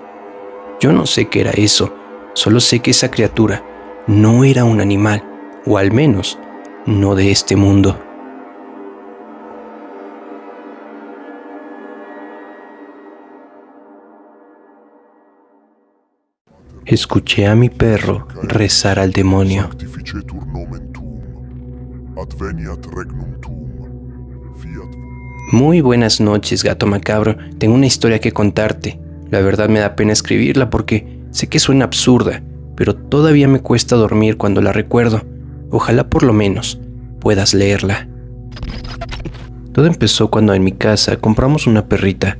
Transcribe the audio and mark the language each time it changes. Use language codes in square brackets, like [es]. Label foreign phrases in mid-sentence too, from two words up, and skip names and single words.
[es] Yo no sé qué era eso, solo sé que esa criatura no era un animal, o al menos no de este mundo. Escuché a mi perro rezar al demonio. [la] Sanctificetur nomen tuum, adveniat regnum tuum, fiat. [es] Muy buenas noches, gato macabro. Tengo una historia que contarte. La verdad me da pena escribirla porque sé que suena absurda, pero todavía me cuesta dormir cuando la recuerdo. Ojalá por lo menos puedas leerla. Todo empezó cuando en mi casa compramos una perrita.